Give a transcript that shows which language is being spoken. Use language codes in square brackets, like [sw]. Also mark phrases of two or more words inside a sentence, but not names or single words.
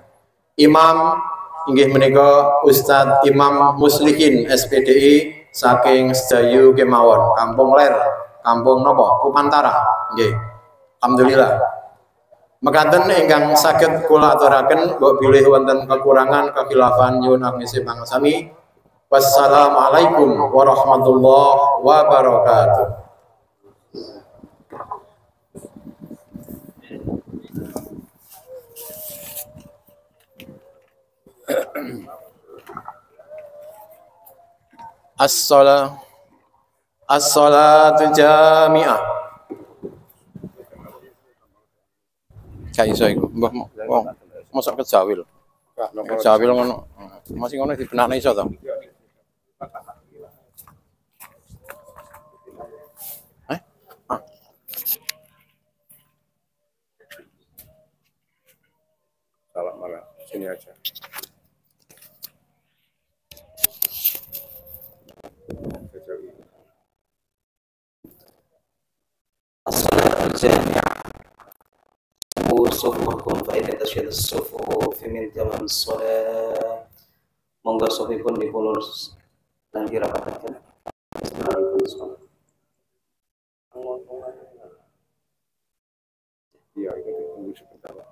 [jv] Imam inggih menika Ustadz Imam Muslihin SPDI saking Sedayu kemawon, Kampung Ler, Kampung napa? Kupantara. Nggih. Alhamdulillah. Mekaten ingkang saged kula aturaken, mbok bilih wonten kekurangan kekhilafan nyuwun agungipun pangasami. [ar] والسلام عليكم ورحمة الله وبركاته. الصلاة جامعة. [jv] Kayak iso iku, mbah mosok kejawil. Kejawil ngono. Masih ngono dibenakne iso to. [id] Salah malah sini aja. [ar] الصلاة جامعة. صفوهم فإن تشهد الصفوف من تمام الصلاة. [jv] Monggo sufipun dipulus lan dirapataken. [id] Iya, itu ditunggu sebentar.